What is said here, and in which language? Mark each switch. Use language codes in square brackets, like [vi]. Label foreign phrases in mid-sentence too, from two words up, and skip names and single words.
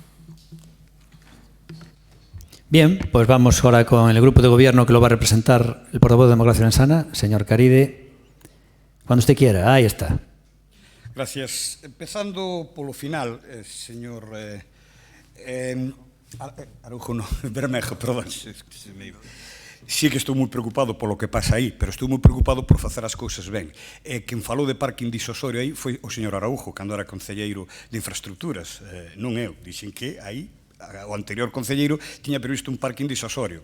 [es] Bien, pues vamos ahora con el grupo de gobierno que lo va a representar el portavoz de Democracia Lensana, señor Caride. Cuando usted quiera, ahí está. [gl] Gracias. Empezando polo final, señor Araujo, no, Bermejo, [es] perdón, se me iba. [gl] Sí que estou moi preocupado polo que pasa aí, pero estou moi preocupado por facer as cousas ben. Quen falou de parking disuasorio aí foi o señor Araujo, cando era concelleiro de infraestructuras, non eu. Dixen que aí o anterior concelleiro tiña previsto un parking disuasorio.